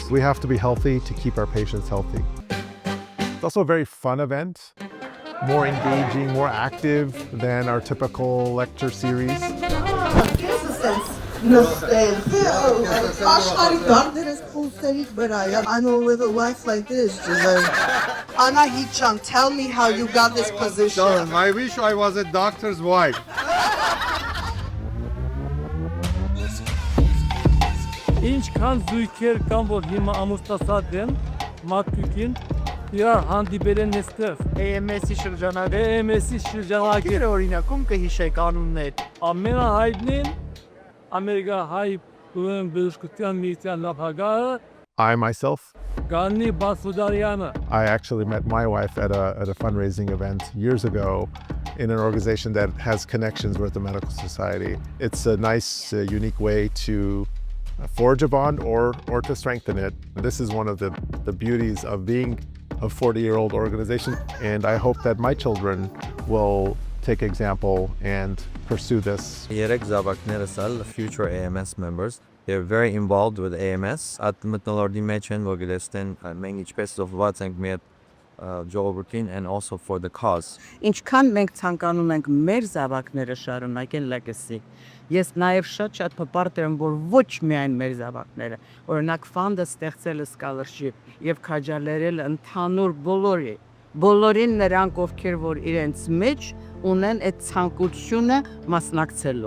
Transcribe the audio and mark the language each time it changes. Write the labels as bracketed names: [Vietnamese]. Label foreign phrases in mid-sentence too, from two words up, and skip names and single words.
[English] We have to be healthy to keep our patients healthy. It's also a very fun event, more engaging, more active than our typical lecture series. I know with a life like this, Anahit-chan, tell me how you got this position. I wish I was a doctor's wife. [Armenian] Ինչքան զույգեր կան, որ հիմա ամուսնացած են, մարդկին իրար հանդիպել են այստեղ։ AAMS-ի շրջանակը օրինակում կհիշեք անուններ։ Ամենահայտնին Ամերիկահայ բժշկության միության նախագահը [English] I myself, [Armenian] Գանի Բասուդարյանը։ [English] I actually met my wife at a fundraising event years ago in an organization that has connections with the medical society. It's a nice, unique way to forge a bond or to strengthen it. This is one of the beauties of being a 40-year-old organization, and I hope that my children will take example and pursue this. [Armenian] Երեք զավակներս ալ [English] future AAMS members. They're very involved with AAMS. [Armenian] At մտնոլորտի մեջ են, որ գլեստեն մենք ինչպես զոհված ենք մեր ժողովրդին [English] and also for the cause. [Armenian] Ինչքան մենք ցանկանում ենք մեր զավակները շարունակեն legacy, ես նաև շատ հպարտ եմ, որ ոչ միայն մեր զավակները, օրինակ ֆանդը ստեղծել scholarship եւ քաջալերել ընդհանուր բոլորին նրանք, ովքեր որ իրենց մեջ ունեն այդ ցանկությունը մասնակցելու։